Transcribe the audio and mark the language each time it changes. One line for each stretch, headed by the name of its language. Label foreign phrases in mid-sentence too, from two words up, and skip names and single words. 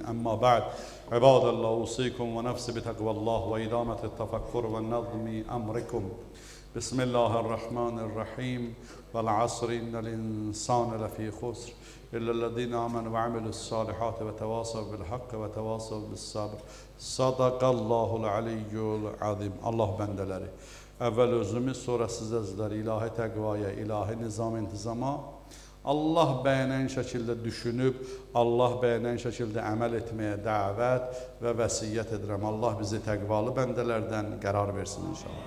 Arabic: أما بعد عباد الله أوصيكم ونفسي بتقوى الله وإدامة التفكر والنظم أمركم. بسم الله الرحمن الرحيم والعصر إن الإنسان لفي خسر إلا الذين آمنوا وعملوا الصالحات وتواصوا بالحق وتواصوا بالصبر. صدق الله العلي العظيم.
Azerbaijani: Allah bendeleri. Əvvəl özümüz, sonra sizlər ilahi təqvaya, ilahi nizam intizama, Allah bəyənən şəkildə düşünüb, Allah bəyənən şəkildə əməl etməyə dəvət və vəsiyyət edirəm. Allah bizi təqvalı bəndələrdən qərar versin inşallah.